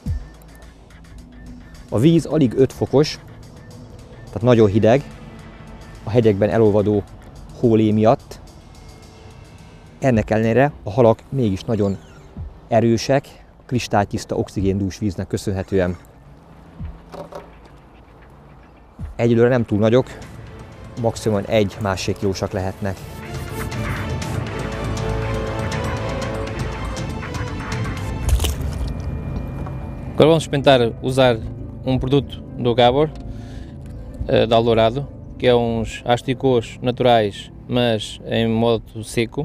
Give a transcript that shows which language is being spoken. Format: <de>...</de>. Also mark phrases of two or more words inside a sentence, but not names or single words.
<hu>A víz alig 5 fokos, tehát nagyon hideg, a hegyekben elolvadó hólé miatt. Ennek ellenére a halak mégis nagyon erősek, a kristálytiszta oxigéndús víznek köszönhetően. Egyelőre nem túl nagyok, maximum 1-1,5 kilósak lehetnek.</hu> <pt>Agora vamos experimentar usar produto do Gabor, da Aldourado, que é uns asticôs naturais, mas em modo seco.</pt>